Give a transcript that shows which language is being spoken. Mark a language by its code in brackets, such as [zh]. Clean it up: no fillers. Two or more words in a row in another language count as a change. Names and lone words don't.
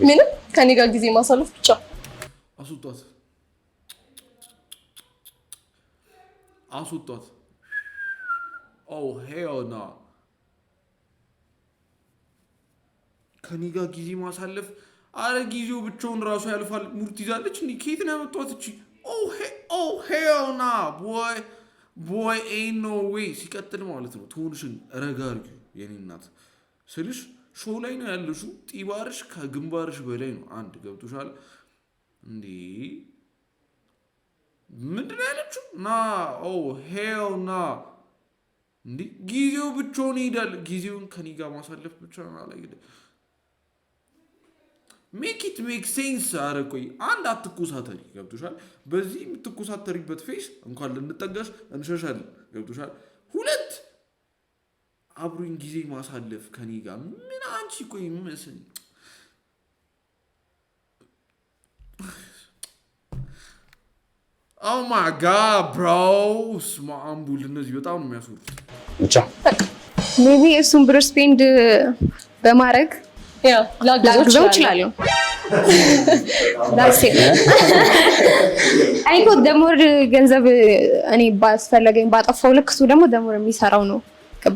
[am] ምን ከኔ ጋር ጊዜ ማሳለፍ ብቻ አስወጣት [en] oh hell no [am] ከኔ ጋር ጊዜ ማሳለፍ አረ ጊዜው ብቻውን ራሱ ያልፋል ሙርት ይዛለች እንዴ ከየት ነው ያመጣት እቺ [en] oh hell no boy ain't no way [am] ሲቀጥል ማለት ነው ቶንሽን ረጋርጊ የኔ እናት ስልሽ ሾው ላይ ነው ያለሽው ጢባርሽ ከግንባርሽ በላይ ነው አንድ ገብቶሻል እንዴ ምንድነው ያለችው ና [en] oh hell no [am] እንዴ ጊዜው ብቻውን ይሄዳል ጊዜውን ከኔ ጋር ማሳለፍ ብቻ ነው አላየደ [en] make it make sense [am] አረቆይ አንድ አትኩሳተሪ ገብቶሻል በዚህ የምትኩሳተሪበት ፌስ እንኳን ልንጠጋሽ እንሸሻለን ገብቶሻል ሁለት አብሩኝ ጊዜ ማሳለፍ ከኔ ጋር ምን አንቺ ቆይ መስል [en] oh my god bro [am] ስማምቡል እነዚህ በጣም ነው የሚያስወሩት ብቻ ሜቢ እሱን ብር ስፔንድ በማድረግ ላግዘው እችላለሁ ዳሴ አይኮ ደሞር ገንዘብ እኔ ባስፈለገኝ ባጠፋው ልክ እሱ ደግሞ ደሞር የሚሰራው ነው ገባ